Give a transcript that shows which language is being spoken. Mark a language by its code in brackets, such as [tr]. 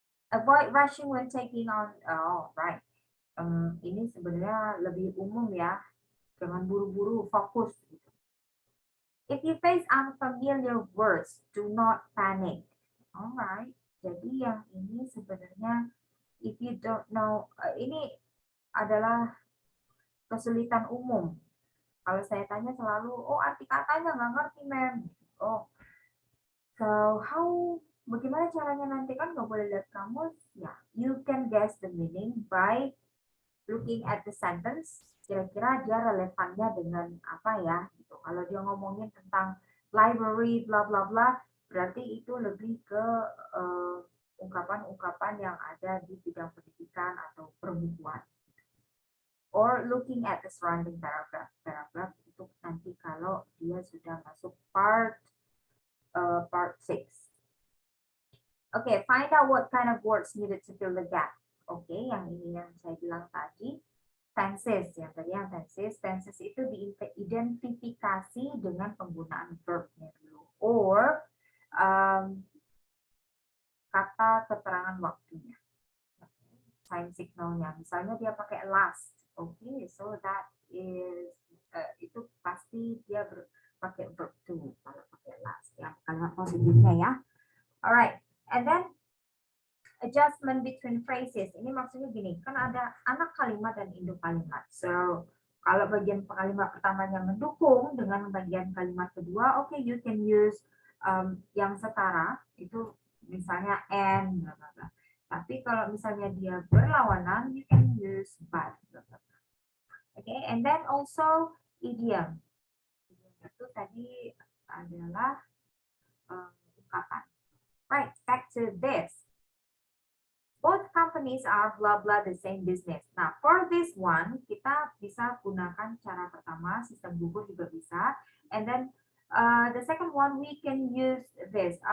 [en] Avoid rushing when taking on, oh, right. [id] Ini sebenarnya lebih umum ya, jangan buru-buru, fokus. [en] If you face unfamiliar words, do not panic. [id] Alright, jadi yang ini sebenarnya, [en] if you don't know, [id] ini adalah kesulitan umum. Kalau saya tanya selalu, oh arti katanya nggak ngerti, mem. Oh, so bagaimana caranya nanti kan nggak boleh lihat kamus? Ya, [en] you can guess the meaning by looking at the sentence. [id] Kira-kira dia relevannya dengan apa ya? Gitu. Kalau dia ngomongin tentang library, bla bla bla, berarti itu lebih ke ungkapan-ungkapan yang ada di bidang pendidikan atau perbukuan. [en] Or looking at the surrounding paragraph. [id] Paragraph itu nanti kalau dia sudah masuk part 6. [en] Okay, find out what kind of words needed to fill the gap. [id] Oke, yang ini yang saya bilang tadi, tenses, yang tadi yang tenses itu diidentifikasi dengan penggunaan verbnya dulu, or kata keterangan waktunya, time signalnya. Misalnya dia pakai last, oke, [en] so that is [id] itu pasti dia pakai verb to kalau pakai last, ya kalimat positifnya ya. [en] Alright, and then adjustment between phrases. [id] Ini maksudnya gini, kan ada anak kalimat dan induk kalimat. So, kalau bagian kalimat pertamanya mendukung dengan bagian kalimat kedua, okay, [en] you can use [id] yang setara, itu misalnya and, blah, blah, blah. Tapi kalau misalnya dia berlawanan, [en] you can use but. [id] Blah, blah, blah. [en] Okay, and then also idiom. [id] Itu tadi adalah ungkapan. [en] Right, back to this. Both companies are blah blah the same business. Nah, for this one, [id] kita bisa gunakan cara pertama, sistem gugur juga bisa. [en] And then the second one, we can use this.